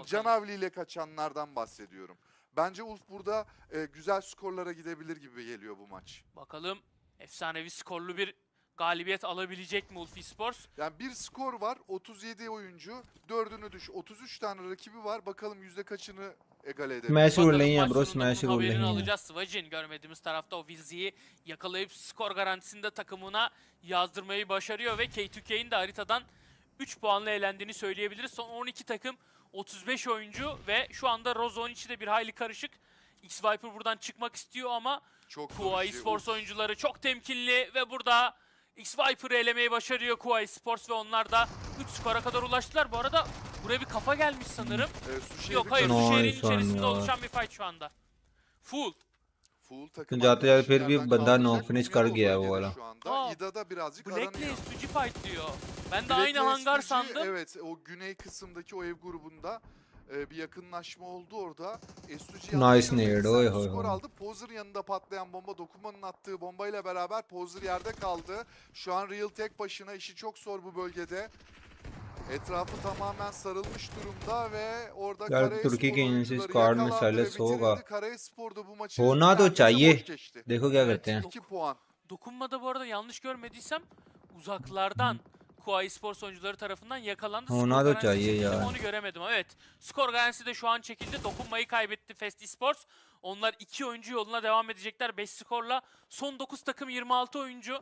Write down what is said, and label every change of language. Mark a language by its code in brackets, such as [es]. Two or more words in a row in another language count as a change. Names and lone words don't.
[tr] canavliyle kaçanlardan bahsediyorum. Bence Ulf burada güzel skorlara gidebilir gibi geliyor bu maç. Bakalım efsanevi skorlu bir galibiyet alabilecek mi Ulf Esports? Yani bir skor var, 37 oyuncu, 4'ünü düş, 33 tane rakibi var. Bakalım yüzde kaçını egale edebilir. [hi] मैच उड़ [tr] Bakalım [hi] रही हैं [tr] maç [hi] ब्रो [tr] sonunda [hi] स्मैश [tr] bunun [hi] उड़ [tr] haberini [hi] रही हैं [tr] alacağız. Svajin görmediğimiz tarafta o Vilzi'yi yakalayıp skor garantisinde takımına yazdırmayı başarıyor ve K2K'in de haritadan 3 puanla elendiğini söyleyebiliriz. Son 12 takım 35 oyuncu ve şu anda Rozon içi de bir hayli karışık. X-Viper buradan çıkmak istiyor ama Çok Kua zorlayıcı. Esports oyuncuları çok temkinli ve burada X-Viper'ı elemeyi başarıyor Kua Esports ve onlar da 3 skora kadar ulaştılar. Bu arada buraya bir kafa gelmiş sanırım. Su şehri Yok hayır, [en] Nice [tr] su şehrin [en] one [tr] içerisinde ya. oluşan bir fight şu anda. Full. Full takım [hi] जाते जाते फिर भी [tr] arkadaşlardan [hi] बंदा [tr] kaldıracak. [en] knock finish [tr] Mumya [hi] कर [tr] da o [hi] गया वो [tr] bölgede [hi] वाला [tr] şu anda. Aa, İda'da birazcık Black'le aranıyor. SUG fight diyor. Ben de Black'le aynı hangar SPG, sandım. Evet, o güney kısımdaki o ev grubunda bir yakınlaşma oldu orada. SUG [en] Nice nade, oy hoy [tr] skor hoy. aldı. Poser yanında patlayan bomba, Dokunman'ın attığı bombayla beraber Poser yerde kaldı. Şu an Real tek başına, işi çok zor bu bölgede. Etrafı tamamen sarılmış durumda ve orada [hi] यार [tr] Karayaspor [hi] तुर्की के इनिंग से [tr] oyuncuları [hi] स्क्वाड में [tr] yakalandı ve [hi] साइलेंस होगा [tr] bitirildi. Karayaspor da bu maçı [hi] होना तो [tr] neredeyse [hi] चाहिए [tr] boş geçti. [hi] देखो क्या [tr] Evet, [hi] करते हैं [tr] 2 puan. Dokunmada bu arada yanlış görmediysem uzaklardan Kua Esports oyuncuları tarafından yakalandı. Ona Skor da garantisi [hi] चाहिए [tr] çekildi mi [hi] यार [tr] onu göremedim. Evet, skor garantisi de şu an çekildi. Dokunmayı kaybetti Fest Esports. Onlar 2 oyuncu yoluna devam edecekler 5 skorla. Son 9 takım 26 oyuncu.